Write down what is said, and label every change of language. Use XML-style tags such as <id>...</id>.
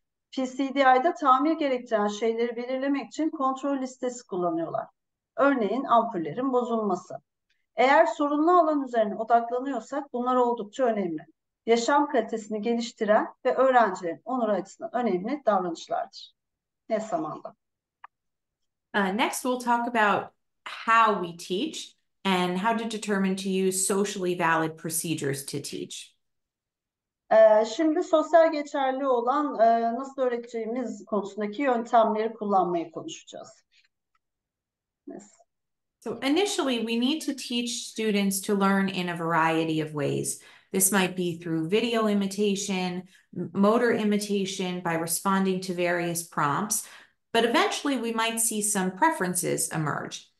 <tr>PCDI'da tamir gerektiren şeyleri belirlemek için kontrol listesi kullanıyorlar. Örneğin ampullerin bozulması. Eğer sorunlu alan üzerine odaklanıyorsak bunlar oldukça önemli. Yaşam kalitesini geliştiren ve öğrencilerin onuru açısından önemli davranışlardır. Ne zamanda?</tr> <en>Next, we'll talk about how we teach and how to determine to use socially valid procedures to teach.</en> <tr>Şimdi sosyal geçerli olan nasıl öğreteceğimiz konusundaki yöntemleri kullanmayı konuşacağız.</tr> <en>Yes. So initially, we need to teach students to learn in a variety of ways. This might be through video imitation, motor imitation, by responding to various prompts, but eventually we might see some preferences emerge.</en>